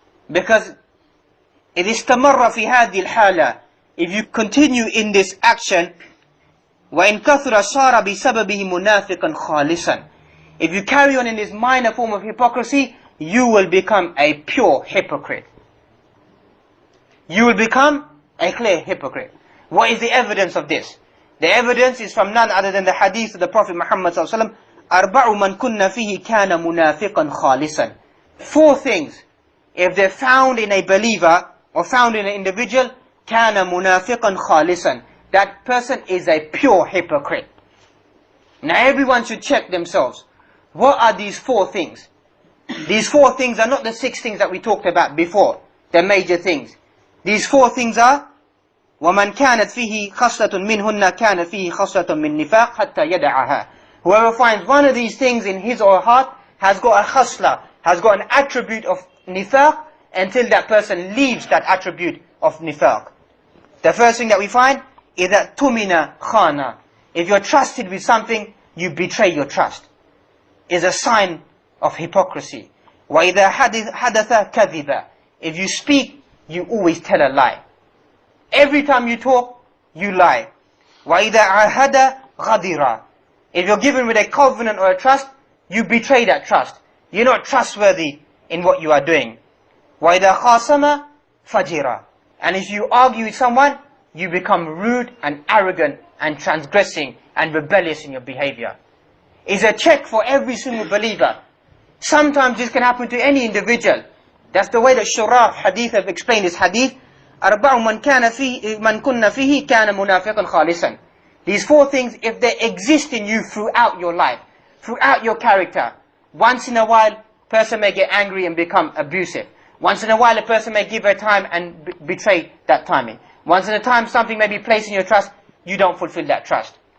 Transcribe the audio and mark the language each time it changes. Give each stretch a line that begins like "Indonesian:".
English: Because
Arabic: إذ استمر في هذه الحالة,
English: if you continue in this action,
Arabic: وإن كثر صار بسببه منافقا خالصا,
English: if you carry on in this minor form of hypocrisy, you will become a pure hypocrite. You will become a clear hypocrite. What is the evidence of this? The evidence is from none other than the hadith of the Prophet Muhammad sallallahu alaihi wasallam.
Arabic: أربع من كن فيه كان منافقا خالصا.
English: 4 things, if they're found in a believer or found in an individual,
Arabic: كان منافقا خالصا,
English: that person is a pure hypocrite. Now everyone should check themselves. What are these 4 things? These 4 things are not the 6 things that we talked about before, the major things. These 4 things are
Arabic: وَمَنْ كَانَتْ فِيهِ خَصْلَةٌ مِّنْهُنَّ كَانَ فِيهِ خَصْلَةٌ مِّن نِفَاقٍ حَتَّى يَدَعَهَا.
English: Whoever finds one of these things in his or her heart has got a khasla, has got an attribute of nifaq, until that person leaves that attribute of nifaq. The first thing that we find is that tumina khana. If you're trusted with something, you betray your trust. Is a sign of hypocrisy.
Arabic: وَإِذَا حَدَثَ كَذِبًا.
English: If you speak, you always tell a lie. Every time you talk, you lie.
Arabic: وَإِذَا عَهَدَ غَدِرًا.
English: If you're given with a covenant or a trust, you betray that trust. You're not trustworthy in what you are doing.
Arabic: وَإِذَا خَاصَمَ فَجِرًا.
English: And if you argue with someone, you become rude and arrogant and transgressing and rebellious in your behavior. It's a check for every single believer. Sometimes this can happen to any individual. That's the way that Shurah hadith have explained this hadith.
Arabic: أربع من كن فيه كان منافقا خالصا.
English: These 4 things, if they exist in you throughout your life, throughout your character, once in a while, a person may get angry and become abusive. Once in a while, a person may give her time and betray that timing. Once in a time, something may be placed in your trust, you don't fulfill that trust.